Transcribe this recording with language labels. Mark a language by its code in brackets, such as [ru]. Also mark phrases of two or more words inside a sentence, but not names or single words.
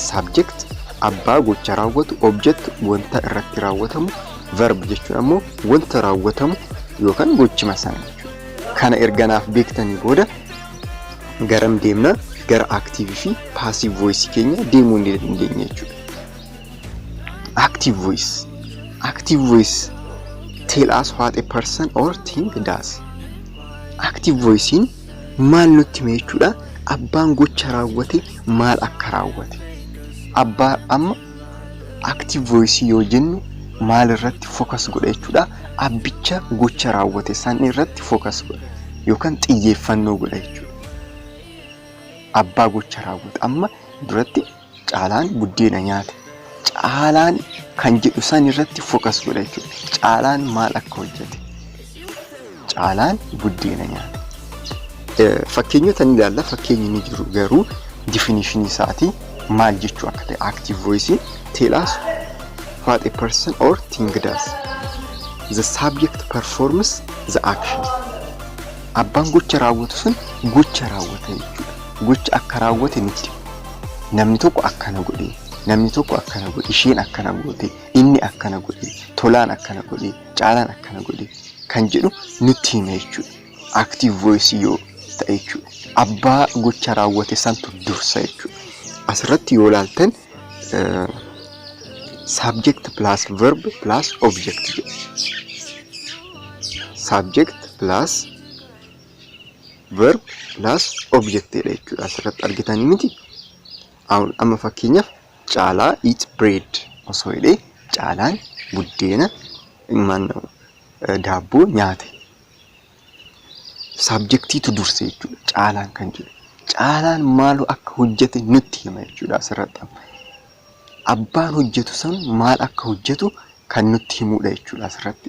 [om] Subject abbaa gocha raawwatu, object wanta irratti raawwatamu, verb jechuudha ammoo wanta raawwatamu yookaan gochima sana jechuudha. Kana erganaaf beektanii booda garam deemna? Gara active fi [en] passive voice [om] keenya deemuu ni dandeenya jechuudha. [en] Active voice. Active voice tell us what a person or thing does. Active voice [om] maal nutti hima jechuudha? Abbaan gocha raawwate maal akka raawwate. Abbaa amma [en] active voice [om] yoo jennu maal irratti focus godha jechuudha? Abbicha gocha raawwate san irratti focus godha yookaan xiyyeeffannoo godha jechuudha. Abbaa gocha raawwate amma duratti caalaan buddeena nyaate. Caalaan kan jedhu san irratti focus godha jechuudha. Caalaan maal akka hojjete? Caalaan buddeena nyaate. Fakkeenyota ni ilaalla. Fakkeenyi ni jiru garuu definition isaatii maal jechuu akka ta'e [en] active voice tell us what a person or thing does. The subject performs the action. [om] Abbaan gocha raawwatu sun gocha raawwate jechuudha. Gocha akka raawwate nutti. Namni tokko akkana godhe. Namni tokko akkana godhe, isheen akkana goote, inni akkana godhe, tolaan akkana godhe, caalaan akkana godhe kan jedhu nutti hima jechuudha. [en] Active voice [om] yoo ta'e jechuudha. Abbaa gocha raawwate santu dursa jechuudha. Asirratti yoo ilaaltan [en] subject plus verb plus object [om] jedha. [en] Subject plus verb plus object [om] jedha jechuudha. Asirratti argitanii miti. Amma fakkeenyaaf caalaa [en] eat bread [om] osoo jedhee caalaan buddeena daabboo nyaate. Subjectiitu durse jechuudha. Caalaan kan jedhu. Caalaan maal akka hojjete nutti hima jechuudha asirratti. Abbaan hojjetu san maal akka hojjetu kan nutti himudha jechuudha asirratti.